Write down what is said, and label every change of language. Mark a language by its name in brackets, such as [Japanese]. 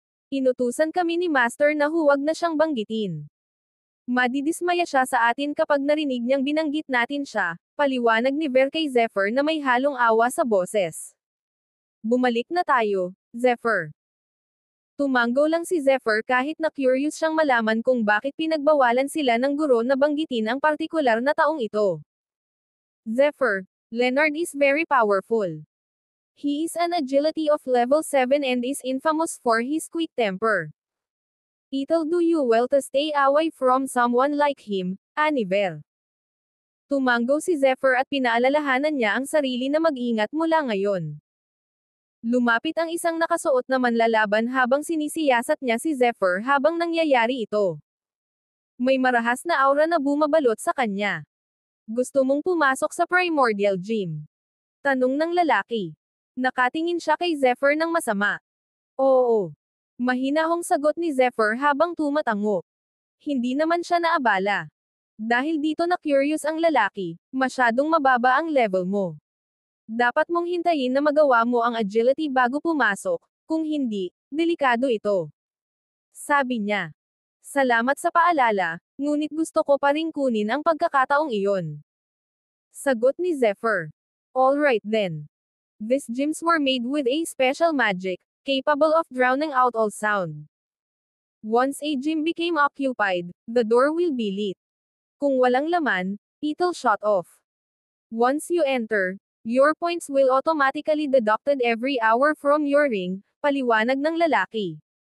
[Filipino] Inutusan kami ni Master na huwag na siyang banggitin. Madidismaya siya sa atin kapag narinig niyang binanggit natin siya, paliwanag ni Ver kay Zephyr na may halong awa sa boses. Bumalik na tayo, Zephyr. Tumango lang si Zephyr kahit na curious siyang malaman kung bakit pinagbawalan sila ng guro na banggitin ang partikular na taong ito. [English] Zephyr, Leonard is very powerful. He is an agility of level 7 and is infamous for his quick temper. It'll do you well to stay away from someone like him, Ver. [Filipino] Tumango si Zephyr at pinaalalahanan niya ang sarili na mag-ingat mula ngayon. Lumapit ang isang nakasuot na manlalaban habang sinisiyasat niya si Zephyr habang nangyayari ito. May marahas na aura na bumabalot sa kanya. Gusto mong pumasok sa Primordial Gym? Tanong ng lalaki. Nakatingin siya kay Zephyr ng masama. Oo. Mahinahong sagot ni Zephyr habang tumatango. Hindi naman siya naabala. Dahil dito na curious ang lalaki, masyadong mababa ang level mo. Dapat mong hintayin na magawa mo ang agility bago pumasok, kung hindi, delikado ito. Sabi niya. Salamat sa paalala, ngunit gusto ko pa ring kunin ang pagkakataong iyon. Sagot ni Zephyr. [English] Alright then. These gyms were made with a special magic, capable of drowning out all sound. Once a gym became occupied, the door will be lit. [Filipino] Kung walang laman, [English] it'll shut off. Once you enter, your points will automatically deducted every hour from your ring, [Filipino] paliwanag ng lalaki.